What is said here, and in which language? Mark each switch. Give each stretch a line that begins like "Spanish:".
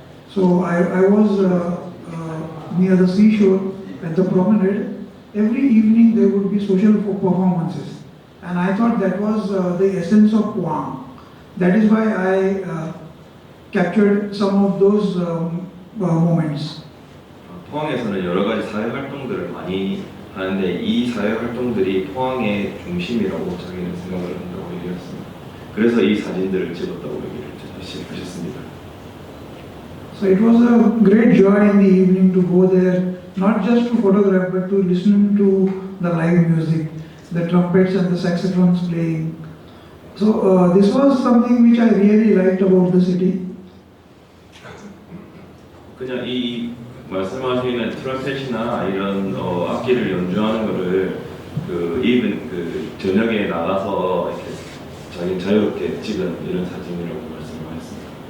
English: So I was near the seashore at the promenade. Every evening there would be social performances, and I thought that was the essence of Pohang. That is why I captured some of those moments.
Korean: 포항에서는 여러 가지 사회 활동들을 많이 하는데 이 사회 활동들이 포항의 중심이라고 자기는 생각을 한다고 얘기했습니다. 그래서 이 사진들을 찍었다고 얘기를 하셨습니다.
English: So it was a great joy in the evening to go there, not just to photograph, but to listen to the live music, the trumpets and the saxophones playing. So this was something which I really liked about the city.
Korean: 그냥 이 말씀하시는 트럼펫이나 이런 악기를 연주하는 거를 그 저녁에 나가서 이렇게 자기 자유롭게 찍은 이런 사진이라고 말씀을 하셨습니다.